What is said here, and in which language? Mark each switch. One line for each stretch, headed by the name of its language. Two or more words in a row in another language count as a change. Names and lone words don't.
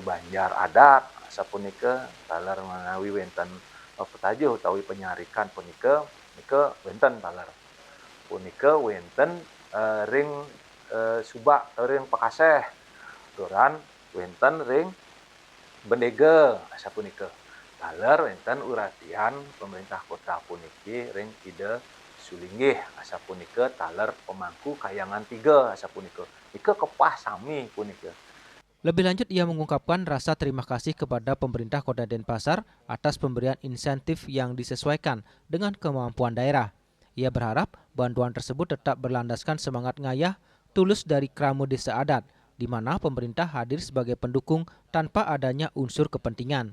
Balinese: Banjar adat sapunika taler menawi wenten petajuh utawi penyarikan punika nika wenten taler punika wenten ring subak ring Pakaseh turan wenten ring Bendega sapunika taler wenten uratian pemerintah kota puniki ring Ida Sulinggih asapunika taler pemangku kayangan 3 asapunika. Ika kepah sami punika.
Indonesian: Lebih lanjut, ia mengungkapkan rasa terima kasih kepada pemerintah Kota Denpasar atas pemberian insentif yang disesuaikan dengan kemampuan daerah. Ia berharap bantuan tersebut tetap berlandaskan semangat ngayah tulus dari Kramo Desa Adat, di mana pemerintah hadir sebagai pendukung tanpa adanya unsur kepentingan.